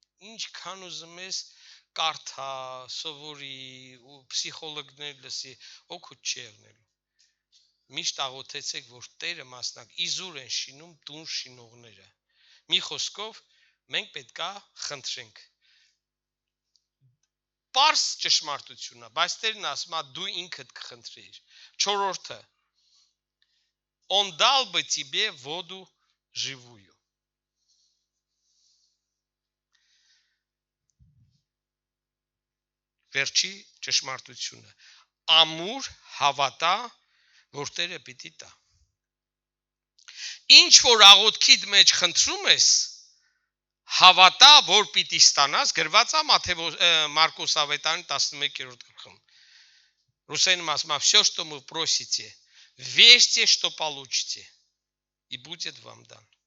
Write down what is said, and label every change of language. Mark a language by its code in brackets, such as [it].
[hy] ինչքան ուզում ես կարդա, սովորի ու պսիխոլոգներ լսի, օգուտ չի եղնելու։ Միշտ աղոթեցեք, որ Տերը իզուր են շինում տուն շինողները։ Մի խոսքով, մենք պետք է խնդրենք։ Պարզ ճշմարտություն է, բայց Տերն ասում է, դու ինքդ կխնդրիր։ Չորրորդը. [ru] Он дал бы тебе воду живую։ [hy] Վերջի ճշմարտությունը. ամուր հավատա, որ Տերը պիտի տա։ Ինչ որ աղոթքիդ մեջ խնդրում ես, հավատա, որ պիտի ստանաս, գրված է Մարկոս ավետարանի 11-րդ գլխում։ Ռուսերենում ասում է, [ru] все, что вы просите, верьте, что получите, и будет вам дано։